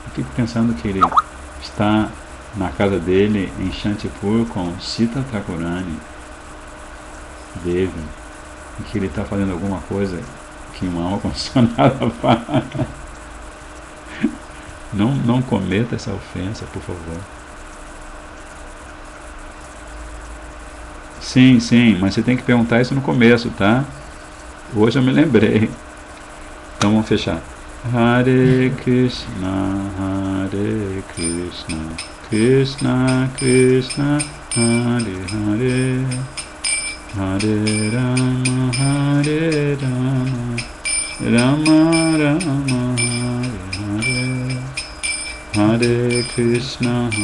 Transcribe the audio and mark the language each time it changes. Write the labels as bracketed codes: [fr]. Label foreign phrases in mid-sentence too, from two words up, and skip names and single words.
[pt] Eu fico pensando que ele está na casa dele em Shantipur com Sita Thakurani Devi, e que ele está fazendo alguma coisa que uma alma condicionada faz. Não cometa essa ofensa, por favor. Sim, mas você tem que perguntar isso no começo, tá? Hoje eu me lembrei. Então vamos fechar. Hare Krishna, Krishna Krishna, Hare Hare, Hare Rama, Rama Rama, Hare Hare, Hare Krishna,